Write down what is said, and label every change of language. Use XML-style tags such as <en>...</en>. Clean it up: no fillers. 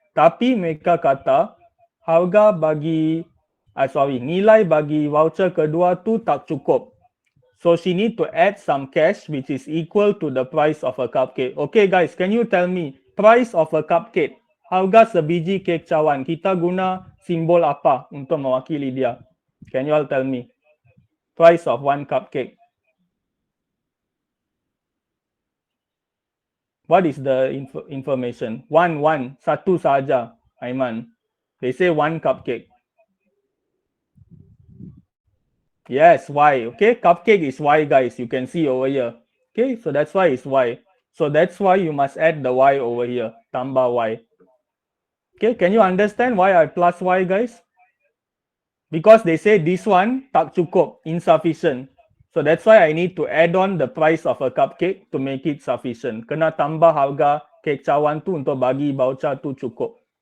<ms>Tapi mereka kata harga bagi nilai bagi voucher kedua tu tak cukup.</ms> <en>So she need to add some cash which is equal to the price of a cupcake. Okay guys, can you tell me price of a cupcake?</en> <ms>Harga sebiji kek cawan. Kita guna simbol apa untuk mewakili dia?</ms> <en>Can you all tell me? Price of one cupcake. What is the information? One.</en> <ms>Satu saja,</ms> <en>Aiman. They say one cupcake. Yes, Y. Okay, cupcake is Y, guys. You can see over here. Okay, so that's why it's Y. So that's why you must add the Y over here.</en> <ms>Tambah Y.</ms> <en>Okay, can you understand why I plus Y, guys? Because they say this one</en> <ms>tak cukup,</ms> <en>insufficient. So that's why I need to add on the price of a cupcake to make it sufficient.</en> <ms>Kena tambah harga kek cawan tu untuk bagi voucher tu cukup.</ms>